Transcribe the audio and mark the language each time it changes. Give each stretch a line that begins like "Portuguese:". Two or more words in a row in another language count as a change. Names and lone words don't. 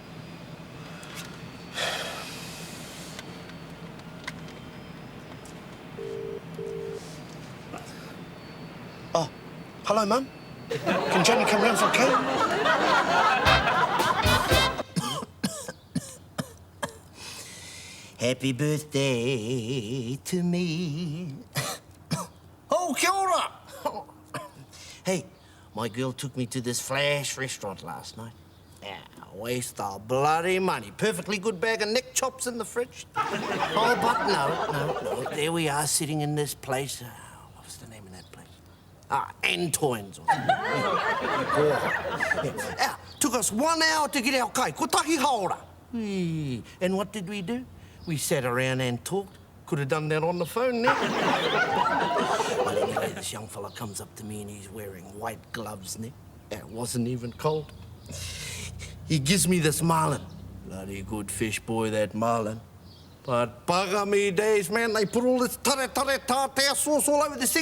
English: Oh, hello, Mum. Can Johnny come round for a cake? Happy birthday to me.
Māori: Oh, kia ora.
English: Hey, my girl took me to this flash restaurant last night. Yeah, waste of bloody money. Perfectly good bag of neck chops in the fridge. Oh, but no. There we are sitting in this place. What's the name of that place? Antoine's. Yeah. Took us 1 hour to get our cake.
Māori: Ko tahi haora.
English: And what did we do? We sat around and talked. Could have done that on the phone now. Well, anyway, this young fella comes up to me and he's wearing white gloves, ne? It wasn't even cold. He gives me this marlin. Bloody good fish, boy, that marlin. But bugger me days, man, they put all this tartare sauce all over this thing.